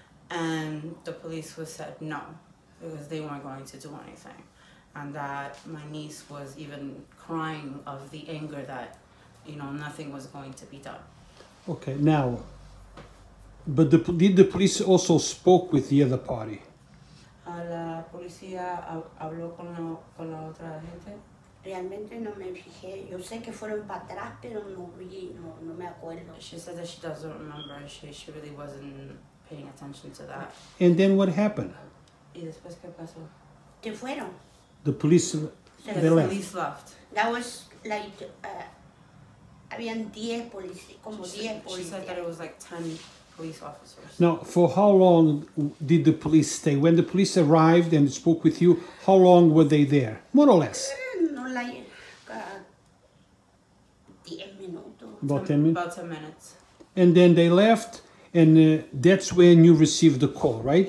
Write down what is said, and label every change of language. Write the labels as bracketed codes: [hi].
[en] And the police said no, because they weren't going to do anything. And that my niece was even crying of the anger that, nothing was going to be done. Okay, now, but did the police also spoke with the other party? [es] La policía habló con la otra gente. Realmente no me fijé. Yo sé que fueron para atrás, pero no vi, no me acuerdo. [en] She said that she doesn't remember. She really wasn't paying attention to that. And then what happened? [es] ¿Y después qué pasó? ¿Qué fueron? [en] The police, they left. Police left. That was like, [es] habían 10 policías, como 10 policías. [en] She said that it was like 10 police officers. Now, for how long did the police stay? When the police arrived and spoke with you, how long were they there? More or less? No, like 10 minutos. About 10 minutes? About 10 minutes. And then they left, and that's when you received the call, right?